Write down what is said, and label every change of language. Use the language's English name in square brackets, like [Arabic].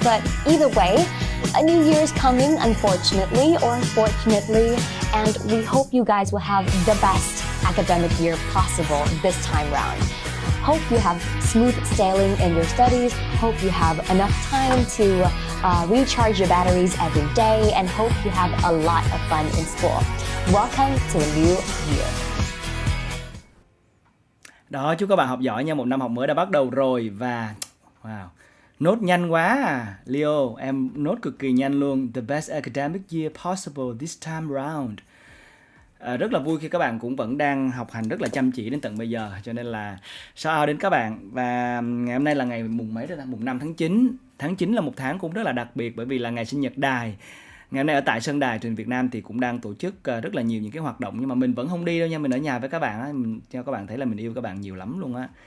[English] But either way, a new year is coming, unfortunately or fortunately, and we hope you guys will have the best academic year possible this time round. Hope you have smooth sailing in your studies, hope you have enough time to recharge your batteries every day, and hope you have a lot of fun in school. Welcome to the new year. [Vietnamese] Đó, chúc các bạn học giỏi nha, một năm học mới đã bắt đầu rồi. Và wow, nốt nhanh quá à. Leo, em nốt cực kỳ nhanh luôn. [English] The best academic year possible this time round. [Vietnamese] Rất là vui khi các bạn cũng vẫn đang học hành rất là chăm chỉ đến tận bây giờ. Cho nên là shout out đến các bạn. Và ngày hôm nay là ngày mùng mấy đó ta? Mùng 5 tháng 9. Tháng 9 là một tháng cũng rất là đặc biệt, bởi vì là ngày sinh nhật Đài. Ngày hôm nay ở tại sân Đài Truyền Việt Nam thì cũng đang tổ chức rất là nhiều những cái hoạt động, nhưng mà mình vẫn không đi đâu nha, mình ở nhà với các bạn á, mình cho các bạn thấy là mình yêu các bạn nhiều lắm luôn á.